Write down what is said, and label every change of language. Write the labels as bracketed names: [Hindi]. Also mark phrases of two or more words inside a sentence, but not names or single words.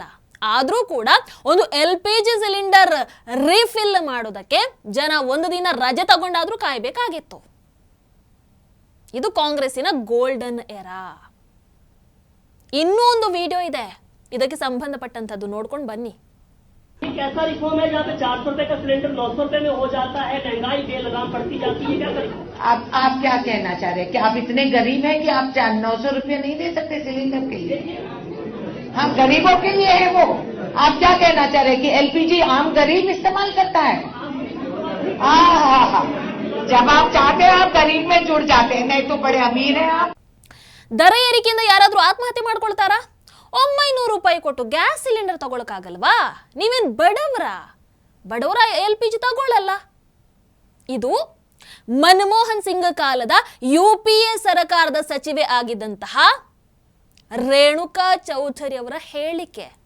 [Kannada] ಆದರೂ ಕೂಡ ಒಂದು LPG ಸಿಲಿಂಡರ್ ರೀಫಿಲ್ ಮಾಡೋದಕ್ಕೆ ಜನ ಒಂದು ದಿನ ರಜೆ ತಗೊಂಡಾದ್ರೂ ಕಾಯಬೇಕಾಗಿತ್ತು. ಇದು ಕಾಂಗ್ರೆಸ್ಸಿನ [English] golden era. [Kannada] ಇನ್ನೂ ಒಂದು ವಿಡಿಯೋ ಇದೆ, ಇದಕ್ಕೆ ಸಂಬಂಧಪಟ್ಟಂತದ್ದು ನೋಡ್ಕೊಂಡು ಬನ್ನಿ. [Hindi] कैसा रिफॉर्म है जहाँ पे 400 रुपए का सिलेंडर 900 रुपए में हो जाता है, महंगाई बेलगाम बढ़ती जाती है, क्या करें? आप क्या कहना चाह रहे हैं कि आप इतने गरीब हैं कि आप 900 रुपये नहीं दे सकते सिलेंडर के लिए? हम गरीबों के लिए है वो। आप क्या कहना चाह रहे हैं कि LPG आम गरीब इस्तेमाल करता है? हाँ, जब आप चाहते हैं आप गरीब में जुड़ जाते हैं, नहीं तो बड़े अमीर हैं आप। [Kannada] ದರ ಏರಿಕೆಯಿಂದ ಯಾರಾದ್ರೂ ಆತ್ಮಹತ್ಯೆ ಮಾಡ್ಕೊಳ್ತಾರಾ? 900 ರೂಪಾಯಿ ಕೊಟ್ಟು ಗ್ಯಾಸ್ ಸಿಲಿಂಡರ್ ತಗೊಳಕಾಗಲ್ವಾ? ನೀವೇನ್ ಬಡವರ LPG ತಗೊಳ್ಳಲ್ಲ. ಇದು ಮನಮೋಹನ್ ಸಿಂಗ್ ಕಾಲದ UPA ಸರ್ಕಾರದ ಸಚಿವೆ ಆಗಿದ್ದಂತಹ ರೇಣುಕಾ ಚೌಧರಿ ಅವರ ಹೇಳಿಕೆ.